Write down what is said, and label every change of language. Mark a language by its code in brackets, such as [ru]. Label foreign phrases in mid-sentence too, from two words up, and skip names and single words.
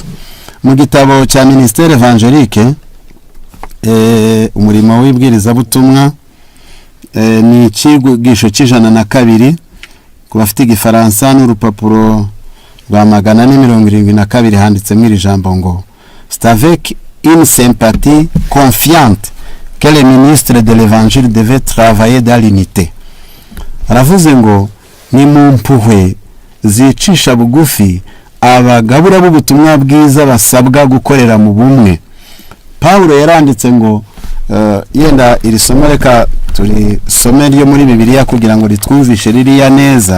[rw] Mu gitabo cya Ministère Evangelique umurimo w'ibwirizabutumwa, ni ikigisho cy'ijana ku bafite igifaransa n'urupapuro rwa 472 handitsemo iri jambo ngo [fr] c'est avec une sympathie confiante que le ministre de l'évangile devait travailler dans l'unité. [rw] Aravuze ngo ni mu mpuhwe zicisha bugufi abagabura b'ubutumwa bwiza basabwa gukorera mu bumwe. Pawulo yaranditse ngo yenda iri somo reka turisome ryo muri Bibiliya kugira ngo ritwumvishe ririya neza.